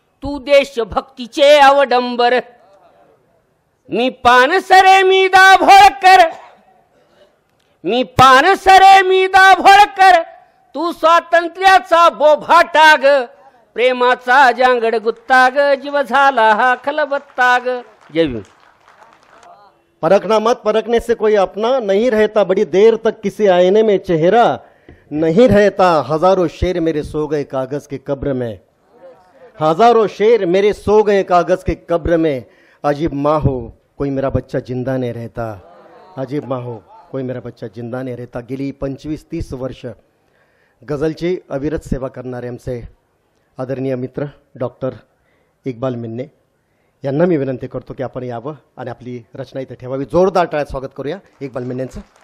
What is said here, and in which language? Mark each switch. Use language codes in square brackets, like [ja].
[mr] तू देशभक्तीचे अवडंबर. मी पानसरे मी दाभोळकर, मी पानसरे मी दाभोळकर, तू स्वातंत्र्याचा बोभाटा ग. प्रेमाचा जांगड गुत्ता ग, जीव झाला हा खलबत्ता ग. जय भीम. [hi] परखना मत, परखने से कोई अपना नहीं रहता, बड़ी देर तक किसी आईने में चेहरा नहीं रहता. हजारों शेर मेरे सो गए कागज के कब्र में, हजारों शेर मेरे सो गए कागज के कब्र में. अजीब माँ हो कोई मेरा बच्चा जिंदा नहीं रहता, अजीब माँ हो कोई मेरा बच्चा जिंदा नहीं रहता. [mr] गेली 25-30 वर्ष गझलची अविरत सेवा करणारे आमचे आदरणीय मित्र डॉक्टर इक्बाल मिन्ने यांना मी विनंती करतो की आपण यावं आणि आपली रचना इथे ठेवावी. जोरदार टाळ्यात स्वागत करूया इक्बाल मिन्नेंचं.